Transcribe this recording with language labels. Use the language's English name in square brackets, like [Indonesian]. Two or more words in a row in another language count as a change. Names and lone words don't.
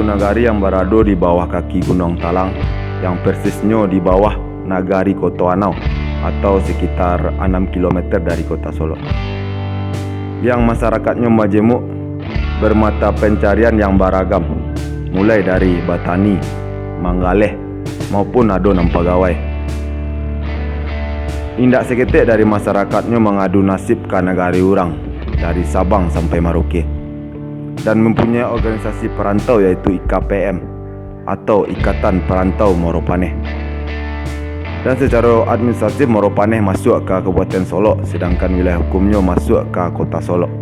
[Indonesian] nagari yang berada di bawah kaki Gunung Talang, yang persisnya di bawah nagari Kota Anau atau sekitar 6 km dari kota Solo, yang masyarakatnya majemuk, bermata pencarian yang beragam, mulai dari [Minangkabau] batani, manggaleh [Indonesian] maupun [Minangkabau] ado nampagawai. Indak seketik [Indonesian] dari masyarakatnya mengadu nasib ke negari orang dari Sabang sampai Merauke, dan mempunyai organisasi perantau yaitu IKPM atau Ikatan Perantau Moropaneh. Dan secara administratif Moropaneh masuk ke Kabupaten Solo, sedangkan wilayah hukumnya masuk ke Kota Solo.